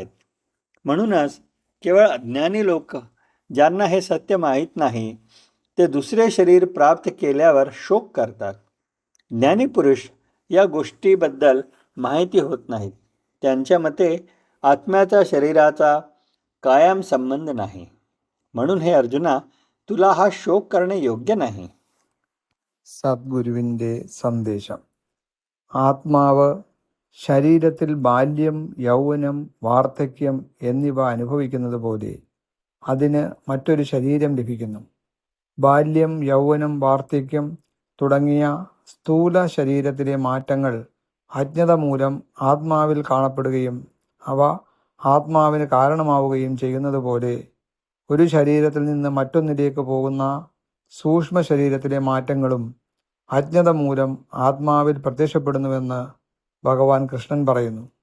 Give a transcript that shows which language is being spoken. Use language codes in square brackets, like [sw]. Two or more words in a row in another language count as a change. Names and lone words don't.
[mr] म्हणूनच केवळ अज्ञानी लोक, ज्यांना हे सत्य माहीत नाही, ते दुसरे शरीर प्राप्त केल्यावर शोक करतात. ज्ञानी पुरुष या गोष्टीबद्दल माहिती होत नाहीत. त्यांच्या मते आत्म्याचा शरीराचा कायम संबंध नाही, म्हणून हे अर्जुना, तुला हा शोक करणे योग्य नाही. [ml] സദ്ഗുരുവിൻ്റെ സന്ദേശം. ആത്മാവ് ശരീരത്തിൽ ബാല്യം, യൗവനം, വാർദ്ധക്യം എന്നിവ അനുഭവിക്കുന്നത് പോലെ അതിന് മറ്റൊരു ശരീരം ലഭിക്കുന്നു. ബാല്യം, യൗവനം, വാർദ്ധക്യം തുടങ്ങിയ സ്ഥൂല ശരീരത്തിലെ മാറ്റങ്ങൾ അജ്ഞത മൂലം ആത്മാവിൽ കാണപ്പെടുകയും അവ ആത്മാവിന് കാരണമാവുകയും ചെയ്യുന്നത് പോലെ ഒരു ശരീരത്തിൽ നിന്ന് മറ്റൊന്നിലേക്ക് പോകുന്ന സൂക്ഷ്മ ശരീരത്തിലെ മാറ്റങ്ങളും അജ്ഞത മൂലം ആത്മാവിൽ പ്രത്യക്ഷപ്പെടുന്നുവെന്ന് ഭഗവാൻ കൃഷ്ണൻ പറയുന്നു.